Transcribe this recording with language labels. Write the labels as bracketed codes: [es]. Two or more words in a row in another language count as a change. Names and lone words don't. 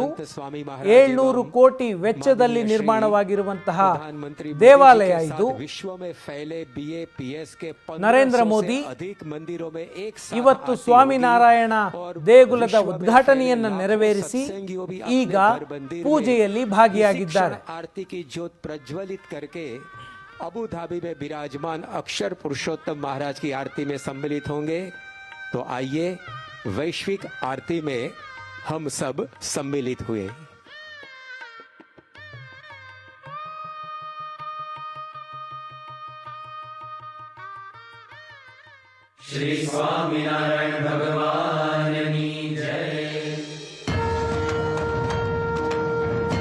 [kn] 700 ಕೋಟಿ ವೆಚ್ಚದಲ್ಲಿ ನಿರ್ಮಾಣವಾಗಿರುವಂತಹ ದೇವಾಲಯ ಇದು. ನರೇಂದ್ರ ಮೋದಿ ಇವತ್ತು ಸ್ವಾಮಿನಾರಾಯಣ ದೇಗುಲದ ಉದ್ಘಾಟನೆಯನ್ನ ನೆರವೇರಿಸಿ ಈಗ ಪೂಜೆಯಲ್ಲಿ ಭಾಗಿಯಾಗಿದ್ದಾರೆ. [hi] अबू धाबी में विराजमान अक्षर पुरुषोत्तम महाराज की आरती में सम्मिलित होंगे। तो आइए वैश्विक आरती में हम सब सम्मिलित हुए। श्री स्वामिनारायण भगवान की जय।